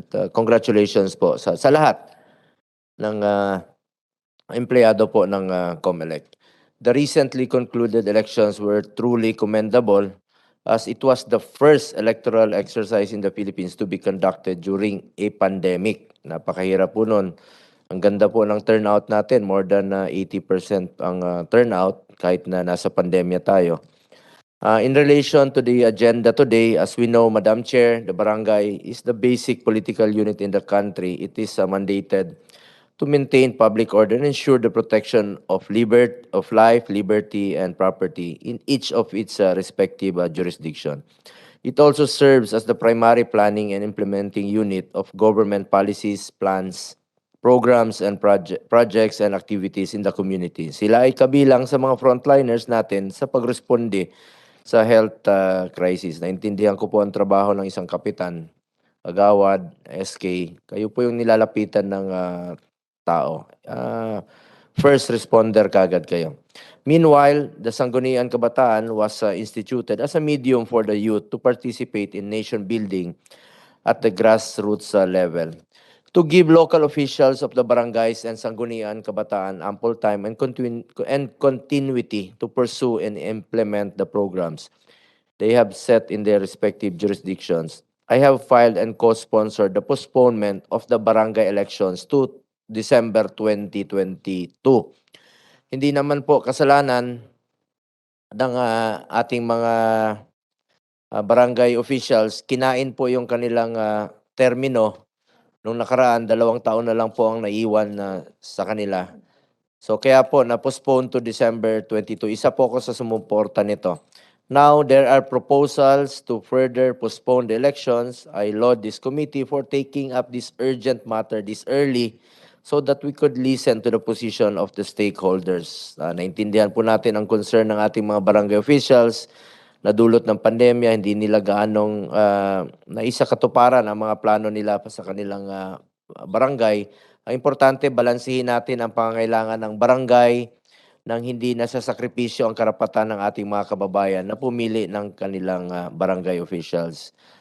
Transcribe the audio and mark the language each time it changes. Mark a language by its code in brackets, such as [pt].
[en] And congratulations [tl] po sa lahat ng empleyado po ng COMELEC. [en] The recently concluded elections were truly commendable as it was the first electoral exercise in the Philippines to be conducted during a pandemic. [tl] Napakahirap po nun. Ang ganda po ng turnout natin, [en] more than 80% [tl] ang turnout kahit na nasa pandemya tayo. [en] In relation to the agenda today, as we know, Madam Chair, the barangay is the basic political unit in the country. It is mandated to maintain public order and ensure the protection of life, liberty, and property in each of its respective jurisdiction. It also serves as the primary planning and implementing unit of government policies, plans, programs, and projects and activities in the community. [tl] Sila ay kabilang sa mga frontliners natin sa pagresponde sa health crisis. Naintindihan ko po ang trabaho ng isang kapitan, agawad, SK. Kayo po yung nilalapitan ng tao. [en] First responder [tl] kagad kayo. [en] Meanwhile, the Sangguniang Kabataan was instituted as a medium for the youth to participate in nation building at the grassroots level. To give local officials of the barangays and Sangguniang Kabataan ample time and continuity to pursue and implement the programs they have set in their respective jurisdictions. I have filed and co-sponsored the postponement of the barangay elections to December 2022. [tl] Hindi naman po kasalanan ng ating mga barangay officials. Kinain po yung kanilang termino. Nung nakaraan, 2 taon na lang po ang naiwan sa kanila. So kaya po, na-postpone [en] to December 22. [tl] Isa po ako sa sumuporta nito. [en] Now, there are proposals to further postpone the elections. I laud this committee for taking up this urgent matter this early so that we could listen to the position of the stakeholders. [tl] Naintindihan po natin ang concern ng ating mga barangay officials na dulot ng pandemya, hindi nila gaanong naisakatuparan ang mga plano nila pa sa kanilang barangay. Ang importante, balansehin natin ang pangangailangan ng barangay, nang hindi nasasakripisyo ang karapatan ng ating mga kababayan na pumili ng kanilang barangay officials.